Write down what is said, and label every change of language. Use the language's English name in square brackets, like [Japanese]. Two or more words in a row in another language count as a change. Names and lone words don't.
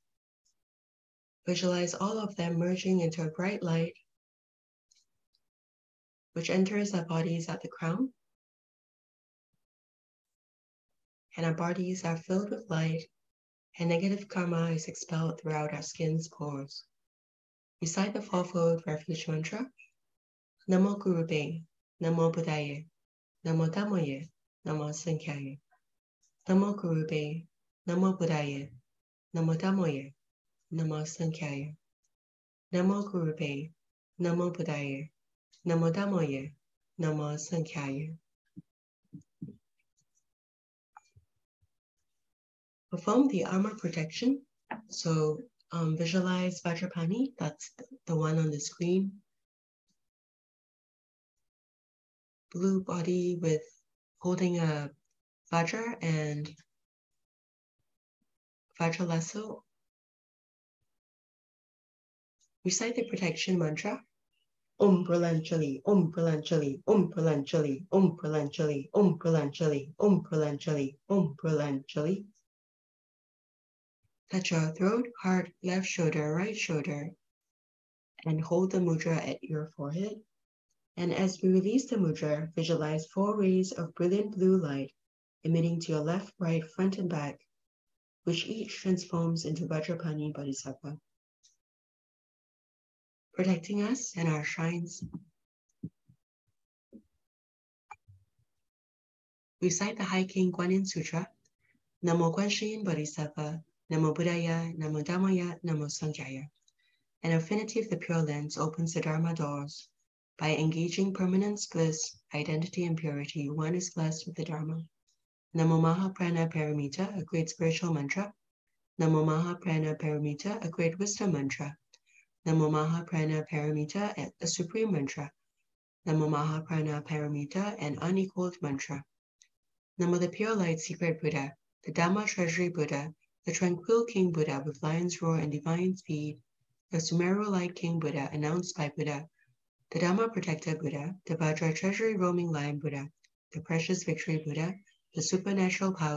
[English] Visualize all of them merging into a bright light which enters our bodies at the crown, and our bodies are filled with light, and negative karma is expelled throughout our skin's pores. Recite the fourfold refuge mantra: [Sanskrit] Namo Gurube, Namo Buddhaye, Namo Dhammoye, Namo Sankhaye. Namo Gurube, Namo Buddhaye, Namo Dhammoye, Namo Sankhaye. Namo Gurube, Namo Buddhaye, Namo Dhammoye, Namo Sankhaye. [English] Perform the armor protection. So visualize Vajrapani, that's the one on the screen. Blue body with holding a Vajra and Vajra lasso. Recite the protection mantra. [Sanskrit] Om Pralanchali, Om Pralanchali, Om Pralanchali, Om Pralanchali, Om Pralanchali, Om Pralanchali, Om Pralanchali. [English] Touch your throat, heart, left shoulder, right shoulder, and hold the mudra at your forehead. And as we release the mudra, visualize 4 rays of brilliant blue light emitting to your left, right, front, and back, which each transforms into Vajrapani Bodhisattva, protecting us and our shrines. Recite the High King Guanyin Sutra. [Sanskrit] Namo Guanyin Bodhisattva, Namo Buddhaya, Namo Dhammaya, Namo Sankhaya. [English] An affinity of the Pure Lens opens the Dharma doors. By engaging permanence, bliss, identity, and purity, one is blessed with the Dharma. [Sanskrit] Namo Maha Prana Paramita, [English] a great spiritual mantra. [Sanskrit] Namo Maha Prana Paramita, [English] a great wisdom mantra. [Sanskrit] Namo Maha Prana Paramita, [English] a supreme mantra. [Sanskrit] Namo Maha Prana Paramita, [English] an unequaled mantra. Namo the Pure Light Secret Buddha, the Dhamma Treasury Buddha, the Tranquil King Buddha with lion's roar and divine speed, the Sumeru Light King Buddha announced by Buddha, the Dhamma Protector Buddha, the Vajra Treasury Roaming Lion Buddha, the Precious Victory Buddha, the Supernatural Power